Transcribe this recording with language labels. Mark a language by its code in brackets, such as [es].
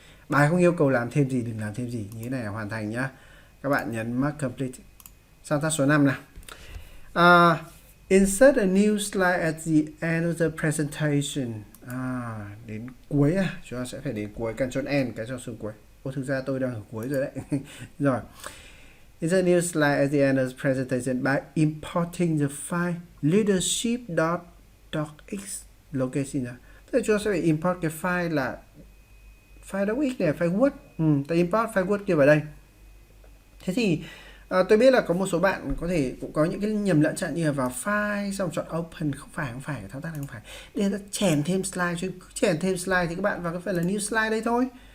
[vi] Bài không yêu cầu làm thêm gì, đừng làm thêm gì, như thế này là hoàn thành nhá. Các bạn nhấn mark complete. Sang task số 5 nào. [en] Insert a new slide at the end of the presentation. [vi] Đến cuối chúng ta sẽ phải đến cuối, Ctrl N cái cho xuống cuối. Thực ra tôi đang ở cuối rồi đấy. Rồi. [en] Insert a new slide at the end of the presentation by importing the file leadership.docx location. [vi] Tức là chúng ta sẽ phải import cái file là file docx này, file Word. Ta import file Word kia vào đây. Thế thì tôi biết là có một số bạn có thể cũng có những cái nhầm lẫn chẳng như là vào file xong chọn open, không phải thao tác này không phải. Đây ta chèn thêm slide, chứ chèn thêm slide thì các bạn vào cái phần là new slide đây thôi.